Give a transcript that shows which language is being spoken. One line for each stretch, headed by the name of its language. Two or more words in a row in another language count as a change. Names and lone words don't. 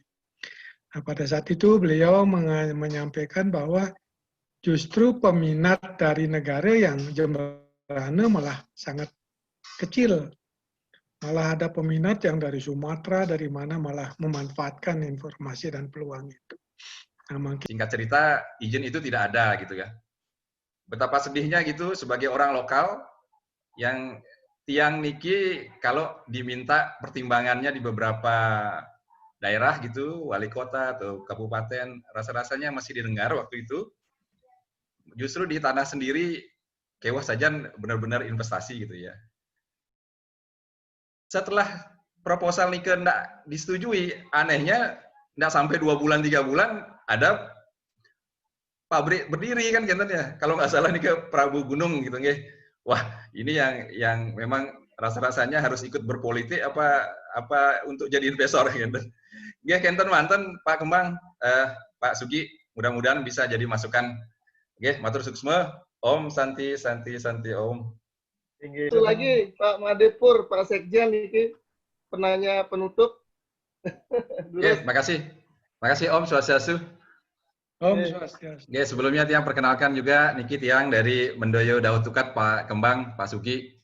Indonesian: Nah, pada saat itu beliau menyampaikan bahwa justru peminat dari negara yang Jembrana malah sangat kecil. Malah ada peminat yang dari Sumatera, dari mana malah memanfaatkan informasi dan peluang itu. Nah, singkat cerita, izin itu tidak ada gitu ya. Betapa sedihnya gitu sebagai orang lokal yang tiang niki kalau diminta pertimbangannya di beberapa daerah gitu, wali kota atau kabupaten, rasa-rasanya masih didengar waktu itu. Justru di tanah sendiri, kewas saja benar-benar investasi gitu ya. Setelah proposal niki tidak disetujui, anehnya tidak sampai 2 bulan, 3 bulan, ada pabrik berdiri kan ya. Kalau nggak salah nih ke Prabu Gunung gitu nggih. Wah, ini yang memang rasa-rasanya harus ikut berpolitik apa untuk jadi investor gitu.
Balinese: Nggih kenten manten
Indonesian: Pak Kembang, Pak Sugi, mudah-mudahan bisa jadi masukan.
Balinese: Nggih, matur suksma. Om Santi Om.
Indonesian: Itu lagi Pak Madepur, Pak Sekjen ini penanya penutup. Nggih, makasih. Makasih Om Swastiastu. Om Swastiastu. Oke, sebelumnya tiang perkenalkan juga Niki tiang dari Mendoyo Daud Tukat, Pak Kembang, Pak Sugi.